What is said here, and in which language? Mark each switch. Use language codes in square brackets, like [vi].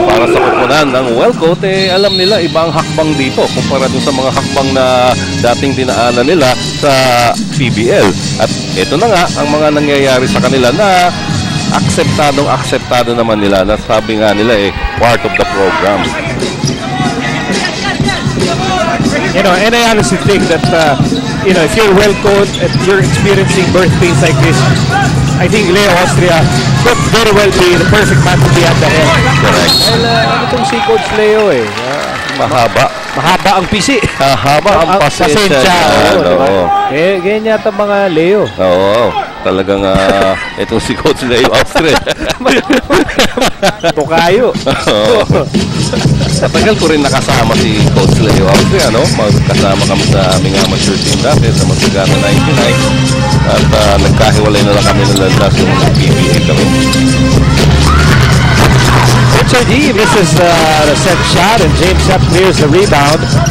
[tl] Para sa kupunan ng Well-Coached, alam nila ibang hakbang dito kumpara dun sa mga hakbang na dating dinaanan nila sa PBL. At ito na nga ang mga nangyayari sa kanila na akseptado naman nila, na sabi nga nila [en] part of the program. You know, and I honestly think that, if you're Well-Coached and you're experiencing birth pains like this, I think Leo Austria could very well be the perfect man to be at the head. Correct. [tl] Well, ano itong si Coach Leo eh. Mahaba. Mahaba ang pisi. Mahaba ang pasensya. Ganyan yata mga Leo. Oo. Talagang itong si Coach Leo Austria. Tukayo. Sa tagal ko rin nakasama si Coach Leo Austria, no? Magkasama kami sa aming amateur team dati sa Masagana 99. At nagkahiwalay na lang kami ng landas yung PBA kami. [en] Artadi misses the set shot and James Yap clears the rebound.